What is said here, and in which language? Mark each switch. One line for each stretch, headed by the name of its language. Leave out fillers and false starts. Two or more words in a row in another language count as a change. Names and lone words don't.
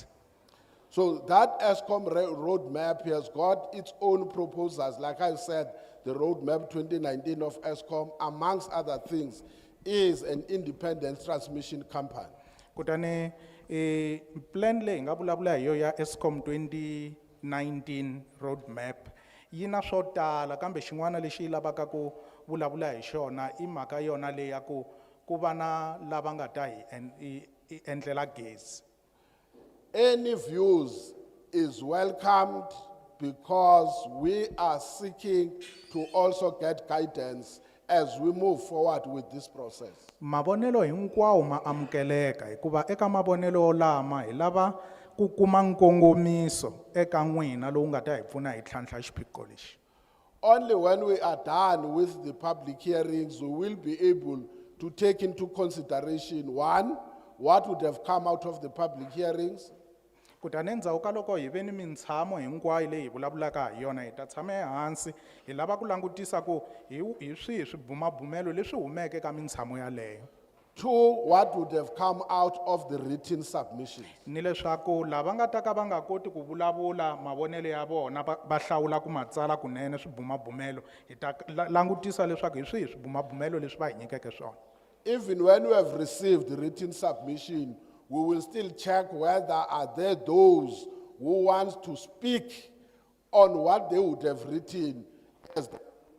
English: So that ESCOM roadmap has got its own proposals. Like I said, the roadmap 2019 of ESCOM, amongst other things, is an independent transmission company.
Tsonga: Kutani plan leyi nga vulavula hi yo ya ESCOM 2019 roadmap yi na swo tala kambe xin'wana lexi yi lavaka ku vulavula hi xona i mhaka yona leyi ya ku va na lava nga ta hi endlela gezi.
English: Any views is welcomed because we are seeking to also get guidance as we move forward with this process.
Tsonga: Mavonelo hinkwawo ma amukeleka hikuva eka mavonelo lama hi lava ku kuma nkongomiso eka n'wina lowu nga ta hi pfuna hi tlhantlha xiphiqo lexi.
English: Only when we are done with the public hearings, we will be able to take into consideration, one, what would have come out of the public hearings,
Tsonga: kutani endzhaku ka loko hi ve ni mitshamo hinkwayo leyi hi vulavulaka ha yona hi ta tshama ehansi hi lava ku langutisa ku hi swihi swibumabumelo leswi humeke ka mitshamo yaleyo.
English: two, what would have come out of the written submissions.
Tsonga: Ni leswaku lava nga ta ka va nga koti ku vulavula mavonelo ya vona va hlawula ku matsala kunene swibumabumelo hi ta langutisa leswaku hi swihi swibumabumelo leswi va hi nyikeke swona.
English: Even when we have received the written submission, we will still check whether are there those who want to speak on what they would have written as the